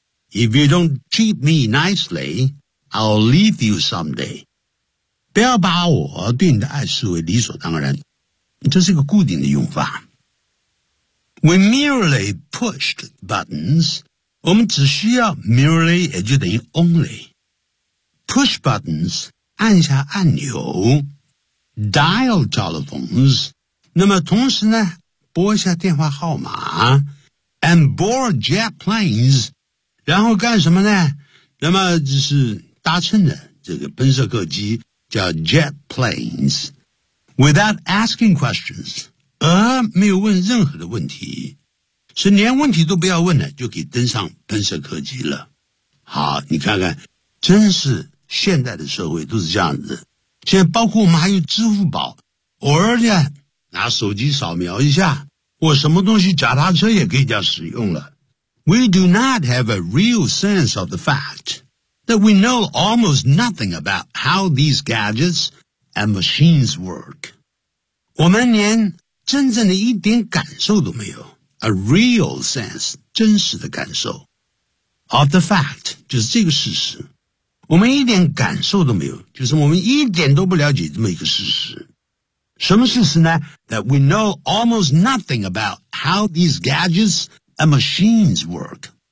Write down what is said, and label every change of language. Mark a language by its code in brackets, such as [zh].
[en] If you don't treat me nicely, I'll leave you someday. [zh] 不要把我对你的爱视为理所当然，这是一个固定的用法。 [en] We merely pushed buttons. [zh] 我们只需要 merely 也就等于 only. [en] Push buttons [zh] 按下按钮。 [en] Dial telephones， [zh] 那么同时呢拨一下电话号码， [en] and board jet planes， [zh] 然后干什么呢？那么就是搭乘的这个喷射客机叫 [en] jet planes。 Without asking questions， [zh] 没有问任何的问题，是连问题都不要问了，就可以登上喷射客机了。好，你看看，真是现代的社会都是这样子。现在包括我们还有支付宝，偶尔呢拿手机扫描一下，或什么东西脚踏车也可以叫使用了。 [en] We do not have a real sense of the fact that we know almost nothing about how these gadgets and machines work. [zh] 我们连真正的一点感受都没有。 [en] A real sense, [zh] 真实的感受。 [en] Of the fact, [zh] 就是这个事实。我们一点感受都没有，就是我们一点都不了解这么一个事实。什么事实呢？ [en] That we know almost nothing about how these gadgets and machines work.